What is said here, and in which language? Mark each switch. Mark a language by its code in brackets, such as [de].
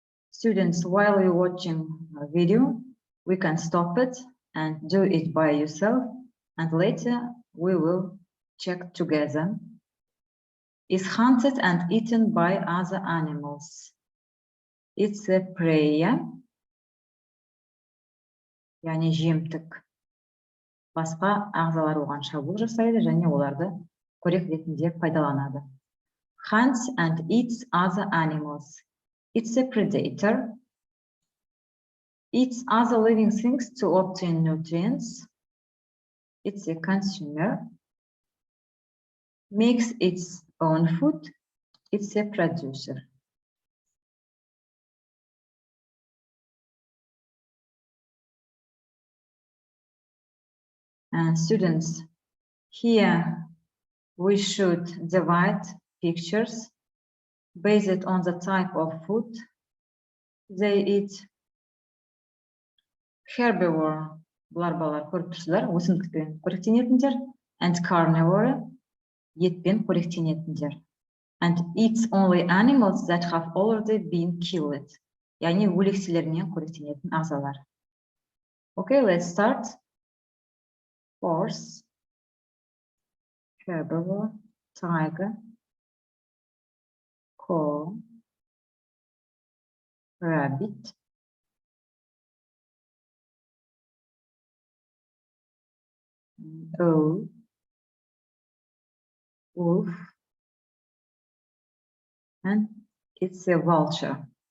[en] Students, while you're watching a video, we can stop it and do it by yourself, and later we will check together. Is hunted and eaten by other animals. It's a prey. [kk] яғни жемтік. Басқа ағзалар оған шабуыл жасайды және оларды қорек ретінде пайдаланады. [en] Hunts and eats other animals. It's a predator. Eats other living things to obtain nutrients. It's a consumer. Makes its own food. It's a producer. And students, here we should divide pictures based on the type of food they eat. [kk] Herbivore, бұлар балалар көріп тұрсыздар, өсімдікпен қоректенетіндер, [en] and carnivore, [kk] етпен қоректенетіндер. [en] And eats only animals that have already been killed. [kk] Яғни өлекселермен қоректенетін ағзалар. [en] Okay, let's start. Horse, herbivore, tiger, cow, rabbit, owl, wolf, and it's a vulture.